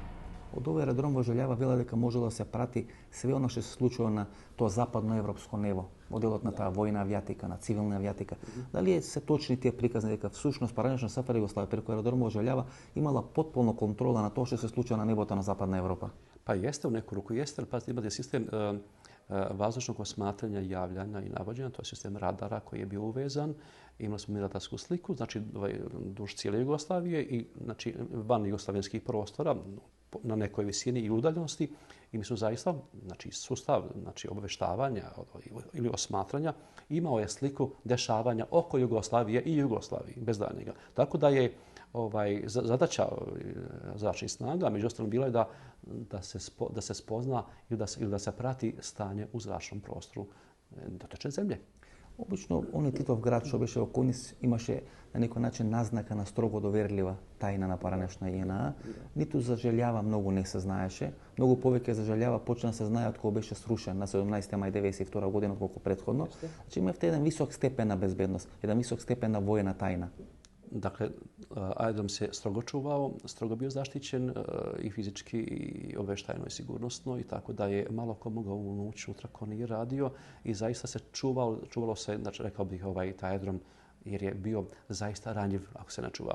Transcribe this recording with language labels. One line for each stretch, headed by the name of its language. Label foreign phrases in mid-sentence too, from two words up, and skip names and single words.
Macedonian: Од овој аеродром во Желјава вела дека може да се прати све оно што се случува на тоа западно европско небо, во делот на таа војна авијатика, на цивилна авијатика. Дали се точни тие приказни дека всушност поранешна СФР Југославија преку аеродром во Желјава имала потполна контрола на тоа што се случува на небото на западна Европа?
Bosnian: Pa jeste u neku ruku, jeste, ali pazite, imate sistem vazdušnog osmatranja, javljanja i navođenja, to je sistem radara koji je bio uvezan. Imali smo mi radarsku sliku, znači duž cijele Jugoslavije i znači, van jugoslavenskih prostora na nekoj visini i udaljenosti. I mi smo zaista, znači sustav znači, obaveštavanja ili osmatranja imao je sliku dešavanja oko Jugoslavije i Jugoslavije, bez daljnjega.
Croatian: Tako da je zadaća zračnih snaga, među ostalim, bila je da se spozna ili da se prati stanje u zračnom prostoru dotične zemlje.
Macedonian: Обично, оној Титов град што беше во Конис имаше на некој начин назнака на строго доверлива тајна на поранешна ЈНА. Ниту за Желјава многу не се знаеше. Многу повеќе за Желјава почна да се знае од кога беше срушен на 17 мај 1992 година, отколку предходно. Значи имавте еден висок степен на безбедност, еден висок степен на војна тајна.
Bosnian: Dakle, aerodrom se strogo čuvao, strogo bio zaštićen i fizički, i obavještajno i sigurnosno i tako da je malo ko mogao ući unutra ko nije radio i zaista se čuvalo se, znači rekao bih taj aerodrom jer je bio zaista ranjiv ako se ne čuva.